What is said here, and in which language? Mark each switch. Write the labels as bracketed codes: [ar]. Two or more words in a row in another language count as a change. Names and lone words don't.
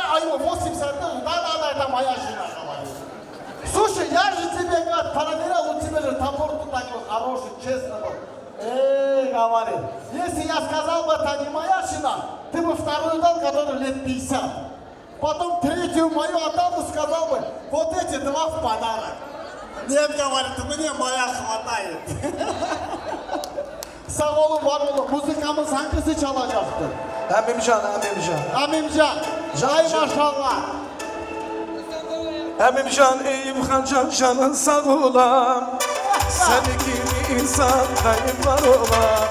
[ru] А ему 80 лет, да, это моя жена, говорит. Слушай, я же тебе, говорит, проверял, у тебя же топор тут такой хороший, честный был. Говорит, если я сказал бы, это не моя жена, ты бы вторую дал, который лет 50. Потом третью мою отдал бы, сказал бы, вот эти два в подарок. Нет, говорит, мне моя хватает. [tr] Sağ olun, var olun. Müzikamız hangisi çalacaktı? Emimcan. Amimcan. Ay maşallah. Emimcan, Eyüphan canın sağ olam. Seni gibi insan kayıp var olam.